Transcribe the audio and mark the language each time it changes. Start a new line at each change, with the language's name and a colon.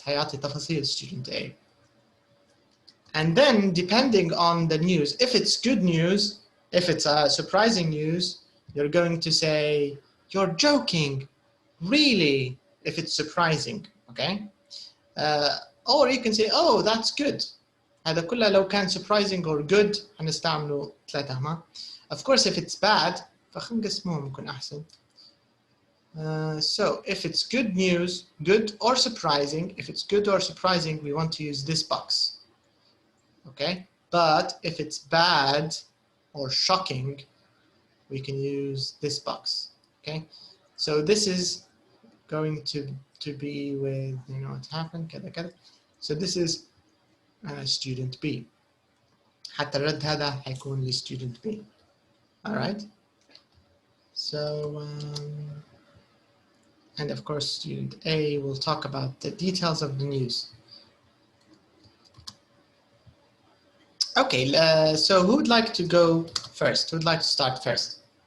Arabic: حيعطي تفاصيل
English: student A. And then, depending on the news, if it's good news, if it's surprising news, you're going to say, you're joking, really, if it's surprising, okay? Or you can say, oh, that's good.
Arabic: هذا كله لو كان surprising or good, هنستعمله ثلاثة هما.
English: Of course, if it's bad,
Arabic: فخلينا نقسمهم يكون أحسن.
English: So, if it's good news, good or surprising, if it's good or surprising, we want to use this box. Okay, but if it's bad or shocking, we can use this box. Okay, so this is going to be with, you know, what happened
Arabic: كذا كذا.
English: So this is student B.
Arabic: حتى الرد هذا حيكون ل student B.
English: All right. So and of course student A will talk about the details of the news. Okay, so who would like to go first? Who would like to start first?